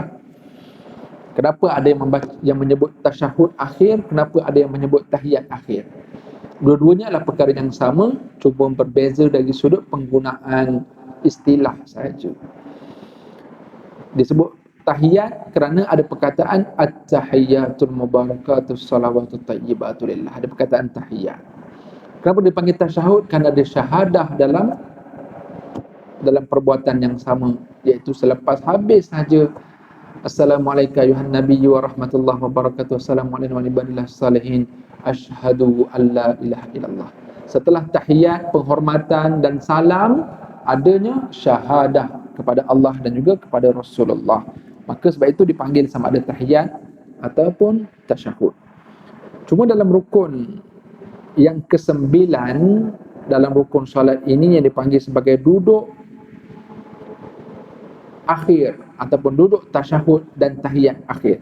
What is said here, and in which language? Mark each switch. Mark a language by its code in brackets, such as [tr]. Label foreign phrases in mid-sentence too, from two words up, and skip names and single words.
[ms] Kenapa ada yang menyebut tasyahud akhir, kenapa ada yang menyebut tahiyat akhir? Dua-duanya adalah perkara yang sama, cuma berbeza dari sudut penggunaan istilah sahaja. Disebut tahiyat kerana ada perkataan [ar] التحيات المباركات الصلوات الطيبات لله. [ms] Ada perkataan tahiyat. Kenapa dipanggil tasyahud? Kerana ada syahadah dalam perbuatan yang sama, iaitu selepas habis saja [ar] السلام عليكم أيها النبي ورحمة الله وبركاته، السلام عليكم وعباد الله الصالحين، أشهد أن لا إله إلا الله. [ms] Setelah tahiyat, penghormatan dan salam, adanya syahadah kepada Allah dan juga kepada Rasulullah. Maka sebab itu dipanggil sama ada tahiyat ataupun tasyahud. Cuma dalam rukun yang ke-9, dalam rukun solat ini yang dipanggil sebagai duduk akhir ataupun duduk tasyahud dan tahiyat akhir.